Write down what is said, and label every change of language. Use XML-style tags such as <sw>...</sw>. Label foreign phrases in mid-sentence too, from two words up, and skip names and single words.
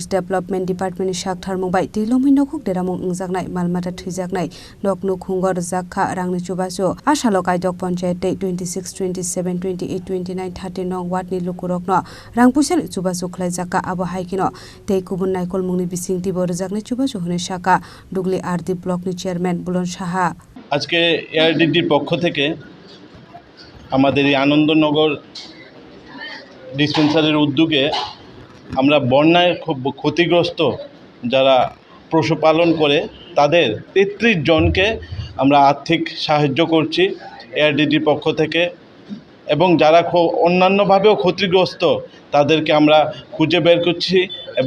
<trp>Development Department Saktharmungbai Twilomoi nokuk Deramung ingjaknai malmata thwijaknai nok nukhungor Rwjakha rangni chubachu Ashalo Kaidok Panchayat 26 27 28 29 30 nong ward ni lukurokno rangpuisal chubachu khlaijaka abo haikino tei kubun naikol mungni bisingti bo rwjaknai chubachu hune saka dugli</trp> <en>RD block</en> <trp>ni chairman Bulon Saha</trp> <bn>আজকে এআরডিডির পক্ষ থেকে আমাদের এই আনন্দনগর ডিসপেন্সারির উদ্যোগে আমরা বন্যায় খুব ক্ষতিগ্রস্ত যারা পশুপালন করে তাদের ৩৩ জনকে আমরা আর্থিক সাহায্য করছি এআরডিডির পক্ষ থেকে এবং যারা অন্যান্যভাবেও ক্ষতিগ্রস্ত তাদেরকে আমরা খুঁজে বের করছি এবং</bn>